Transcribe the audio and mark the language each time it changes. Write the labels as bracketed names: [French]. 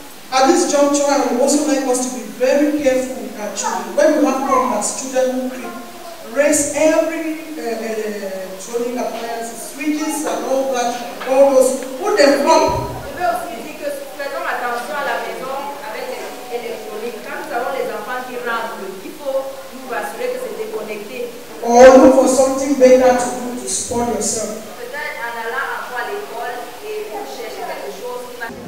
[English] At this juncture, I would also like us to be very careful with our children. When we have problems, children who raise every electronic appliances, switches and all that, all those, put them up. [French] Je veux aussi dire que faisons attention à la maison avec les électroniques. Quand nous avons les enfants qui rentrent, il faut nous assurer que c'est déconnecté. [English] Or look for something better to do to support yourself. [French] Peut-être en allant encore à l'école et pour chercher quelque chose qui va...